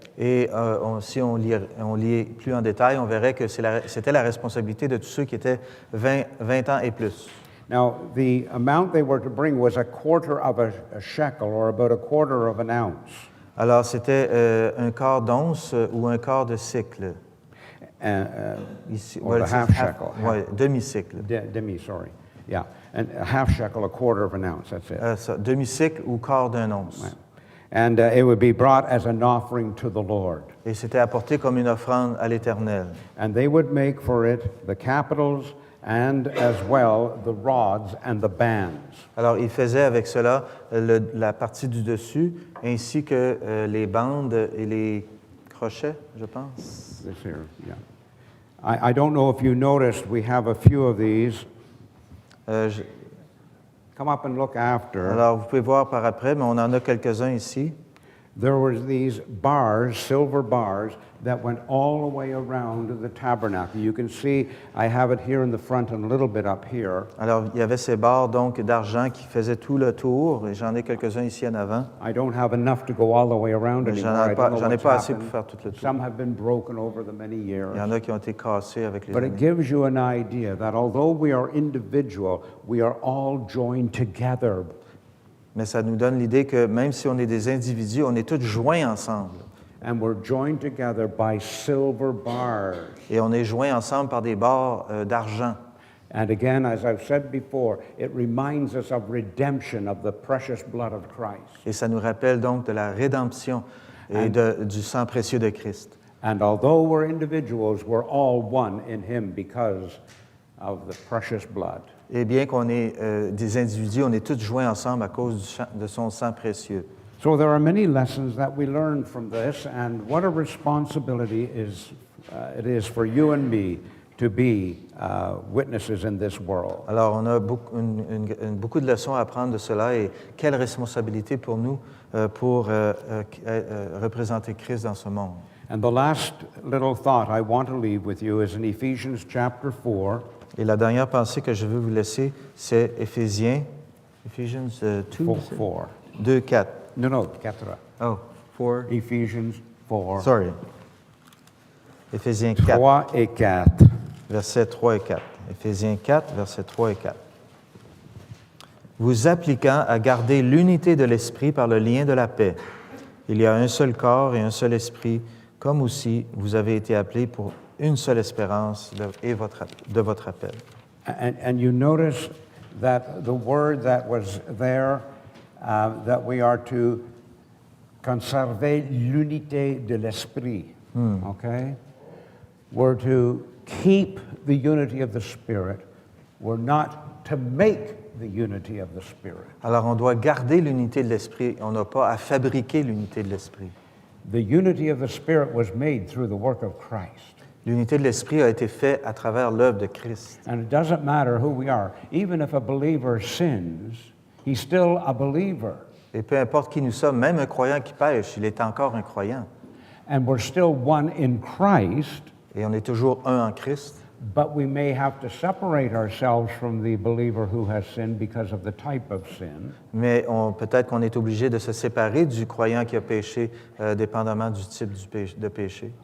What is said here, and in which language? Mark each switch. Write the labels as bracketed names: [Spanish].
[French] Et si on lit plus en détail, on verrait que c'était la responsabilité de tous ceux qui étaient 20 ans et plus. [English] Now, the amount they were to bring was a quarter of a shekel, or about a quarter of an ounce. [French] Alors, c'était un quart d'once ou un quart de cycle. Ici, [English] Or a half shekel. [French] Ouais, demi-cycle. [English] Demi, sorry. Yeah, and a half shekel, a quarter of an ounce, that's it. [French] Demi-cycle ou quart d'un once. [English] Right. And it would be brought as an offering to the Lord. [French] Et c'était apporté comme une offrande à l'Éternel. [English] And they would make for it the capitals and as well the rods and the bands. [French] Alors, il faisait avec cela la partie du dessus, ainsi que les bandes et les crochets, je pense. [English] This here, yeah. I don't know if you noticed, we have a few of these. Come up and look after. [French] Alors, vous pouvez voir par après, mais on en a quelques-uns ici. [English] There were these bars, silver bars, that went all the way around the tabernacle. You can see, I have it here in the front and a little bit up here. [French] Alors, il y avait ces barres donc d'argent qui faisaient tout le tour, et j'en ai quelques-uns ici en avant. [English] I don't have enough to go all the way around [French] Mais [English] anymore. I don't know [French] j'en ai [English] what's [French] pas assez [English] happened. [French] pour faire tout le tour. [English] Some have been broken over the many years. [French] Il y en a qui ont été cassés avec les [English] But it [French] années. [English] gives you an idea that although we are individual, we are all joined together. [French] Mais ça nous donne l'idée que même si on est des individus, on est tous joints ensemble. [English] And we're joined together by silver bars. [French] Et on est joints ensemble par des barres d'argent. [English] And again, as I've said before, it reminds us of redemption of the precious blood of Christ. [French] Et ça nous rappelle donc de la rédemption et du sang précieux de Christ. [English] And although we're individuals, we're all one in Him because of the precious blood. [French] Et bien qu'on est des individus, on est tous joints ensemble à cause de son sang précieux. [English] So there are many lessons that we learn from this, and what a responsibility is it is for you and me to be witnesses in this world. [French] Alors, on a beaucoup de leçons à apprendre de cela et quelle responsabilité pour nous pour représenter Christ dans ce monde. [English] And the last little thought I want to leave with you is in Ephesians chapter 4. [French] Et la dernière pensée que je veux vous laisser, c'est Ephesians 2, 4. 2, 4. [English] No, 4. Oh, 4. Ephesians 4. [French] Sorry. Éphésiens 4, 3 et 4. versets 3 et 4. Éphésiens 4, versets 3 et 4. Vous appliquant à garder l'unité de l'esprit par le lien de la paix. Il y a un seul corps et un seul esprit, comme aussi vous avez été appelés pour une seule espérance de votre appel. [English] And you notice that the word that was there, that we are to [French] conserver l'unité de l'esprit, [English] okay? We're to keep the unity of the Spirit. We're not to make the unity of the Spirit. [French] Alors, on doit garder l'unité de l'esprit. On n'a pas à fabriquer l'unité de l'esprit. [English] The unity of the Spirit was made through the work of Christ. [French] L'unité de l'esprit a été faite à travers l'œuvre de Christ. [English] And it doesn't matter who we are. Even if a believer sins, he's still a believer. [French] Et peu importe qui nous sommes, même un croyant qui pêche, il est encore un croyant. [English] And we're still one in Christ, [French] Et on est toujours un en Christ. [English] but we may have to separate ourselves from the believer who has sinned because of the type of sin. [French] Mais peut-être qu'on est obligé de se séparer du croyant qui a péché, dépendamment du type de péché.